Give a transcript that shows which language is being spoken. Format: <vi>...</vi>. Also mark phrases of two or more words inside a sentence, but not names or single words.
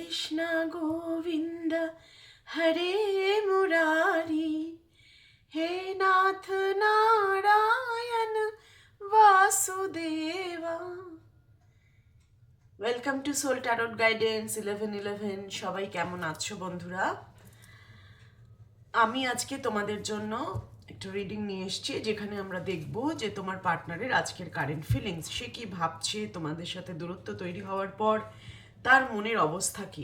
<sa>कृष्ण गोविंद हरे मुरारी हे नाथ नारायण वासुदेवा।</sa> <en>Welcome to Soul Tarot Guidance 1111.</en> <bn>সবাই কেমন আছো বন্ধুরা? আমি আজকে তোমাদের জন্য একটা রিডিং নিয়ে এসেছি, যেখানে আমরা দেখব যে তোমার পার্টনারের আজকের</bn> <en>current feelings,</en> <bn>সে কি ভাবছে তোমাদের সাথে দূরত্ব তৈরি হওয়ার পর, তার মনের অবস্থা কি।</bn>